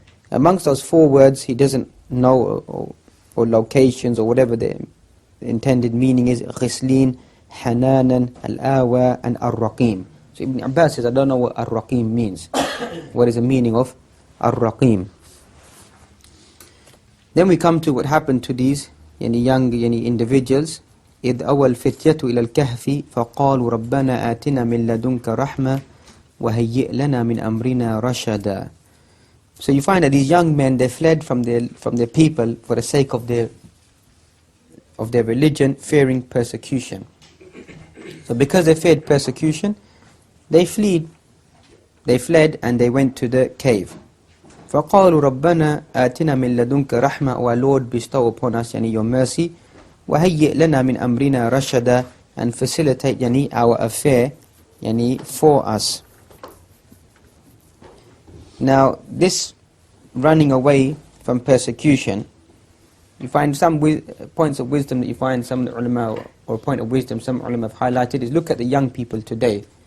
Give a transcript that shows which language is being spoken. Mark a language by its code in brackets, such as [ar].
[en] Amongst those 4 words, he doesn't know or locations or whatever the intended meaning is. Ghislin, Hananan, Al-Awa, and Ar-Raqim. So Ibn Abbas says, I don't know what Ar-Raqim means. What is the meaning of Ar-Raqim? Then we come to what happened to these young individuals. [ar] إذ أوى الفتية إلى الكهف فقالوا ربنا آتنا من لدنك رحمة وهيئ لنا من أمرنا رشدا. [en] So you find that these young men, they fled from their people for the sake of their religion, fearing persecution. So because they feared persecution, they fled and they went to the cave. [ar] فقالوا ربنا آتنا من لدنك رحمة. [en] O our Lord, bestow upon us your mercy. [ar] وهيئ لنا من أمرنا رشدا, [en] and facilitate our affair for us. Now this running away from persecution, you find some points of wisdom that you find some ulama, or point of wisdom some ulama have highlighted, is look at the young people today.